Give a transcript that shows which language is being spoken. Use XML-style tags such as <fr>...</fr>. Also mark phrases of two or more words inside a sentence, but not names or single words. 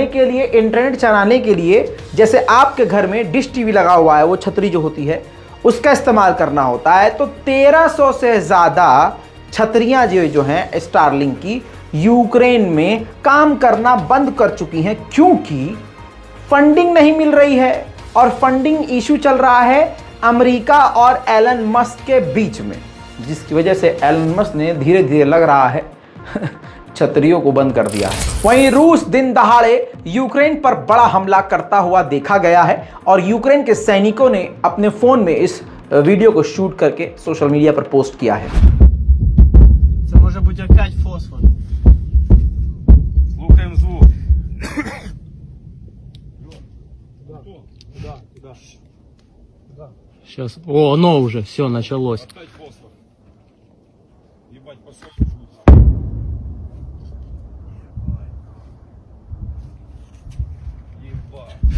<hi>के लिए, इंटरनेट चलाने के लिए, जैसे आपके घर में डिश टीवी लगा हुआ है, वो छतरी जो होती है उसका इस्तेमाल करना होता है, तो 1300 से ज़्यादा छतरियाँ जो हैं स्टारलिंक की यूक्रेन में काम करना बंद कर चुकी हैं, क्योंकि फंडिंग नहीं मिल रही है और</hi> <en>funding issue</en> <hi>चल रहा है अमेरिका और एलन मस्क के बीच में, जिसकी वजह से एलन मस्क ने धीरे धीरे लग रहा है छतरियों को बंद कर दिया है। वहीं रूस दिन दहाड़े यूक्रेन पर बड़ा हमला करता हुआ देखा गया है और यूक्रेन के सैनिकों ने अपने फोन में इस वीडियो को शूट करके</hi> <en>social media</en> <hi>पर पोस्ट किया है।</hi> <pl>Może być</pl> <ru>опять фосфор. Слухаем звук. Сейчас. О, оно уже, все, началось. Опять фосфор. Ебать, пошел. Ебать.</ru>